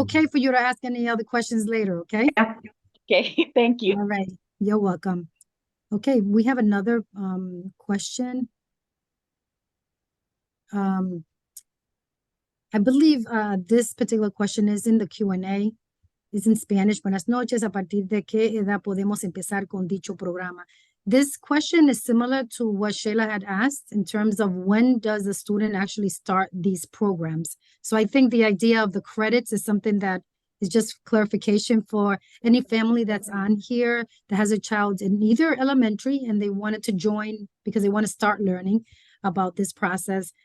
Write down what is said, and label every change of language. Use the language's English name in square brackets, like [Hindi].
[English] okay for you to ask any other questions later, okay? Yeah. Okay, thank you. All right. You're welcome. Okay, we have another question. I believe this particular question is in the Q&A. It's in Spanish. [Spanish] Buenas noches. A partir de qué edad podemos empezar con dicho programa? [English] This question is similar to what Sheila had asked in terms of when does the student actually start these programs. So I think the idea of the credits is something that is just clarification for any family that's on here that has a child in either elementary and they wanted to join because they want to start learning about this process.